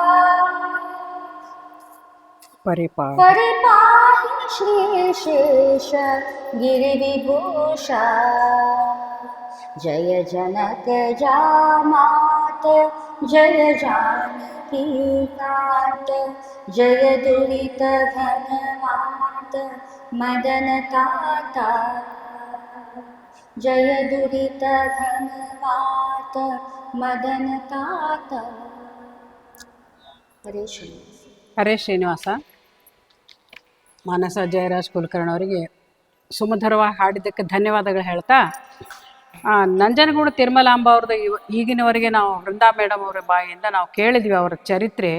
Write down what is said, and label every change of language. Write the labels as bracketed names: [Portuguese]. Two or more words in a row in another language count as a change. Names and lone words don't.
[Sanskrit] परिपाहि श्रीशेष गिरिविभूषा, जय जनक जामात जय जानकी कांत, जय दुरित घनवात मदन ताता, जय दुरित घनवात मदन ताता. [Kannada] ಹರೇ ಶ್ರೀನಿವಾಸ. ಹರೇ ಶ್ರೀನಿವಾಸ. ಮಾನಸ ಜಯರಾಜ್ ಕುಲಕರ್ಣಿ ಅವರಿಗೆ ಸುಮಧುರವಾಗಿ ಹಾಡಿದ್ದಕ್ಕೆ ಧನ್ಯವಾದಗಳು ಹೇಳ್ತಾ, ನಂಜನಗೂಡು ತಿರುಮಲಾಂಬ ಅವ್ರದ್ದು ಈಗಿನವರೆಗೆ ನಾವು ವೃಂದಾ ಮೇಡಮ್ ಅವರ ಬಾಯಿಯಿಂದ ನಾವು ಕೇಳಿದ್ವಿ ಅವರ ಚರಿತ್ರೆ.